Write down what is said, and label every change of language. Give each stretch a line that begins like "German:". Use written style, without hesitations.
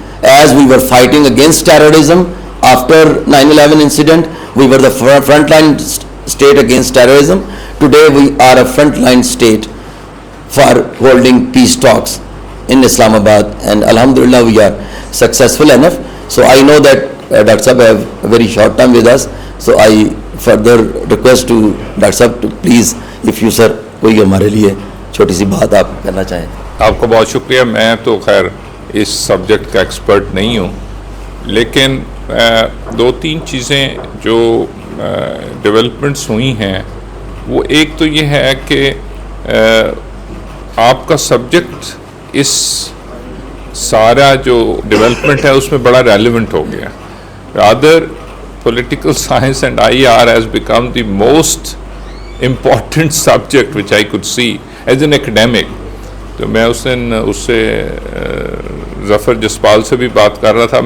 English: As we were fighting against terrorism after 9/11 incident, we were the frontline state against terrorism. Today we are a frontline state for holding peace talks in Islamabad, and alhamdulillah we are successful enough. So I know that Dr. Sahab have a very short time with us, so I further request to Dr.
Hindi: Sahab
English: to please, if you sir
Hindi: कोई हमारे लिए छोटी सी बात आप करना चाहें. आपका बहुत शुक्रिया. मैं तो खैर इस सब्जेक्ट का एक्सपर्ट नहीं हूँ, लेकिन दो तीन चीज़ें जो डेवलपमेंट्स हुई हैं, वो एक तो ये है कि आपका सब्जेक्ट इस सारा जो डेवलपमेंट है उसमें बड़ा रेलिवेंट हो गया.
English: Rather political science and IR has become the most important subject which I could see as an academic.
Hindi: तो मैं उस दिन उससे ज़फ़र जसपाल से भी बात कर रहा था.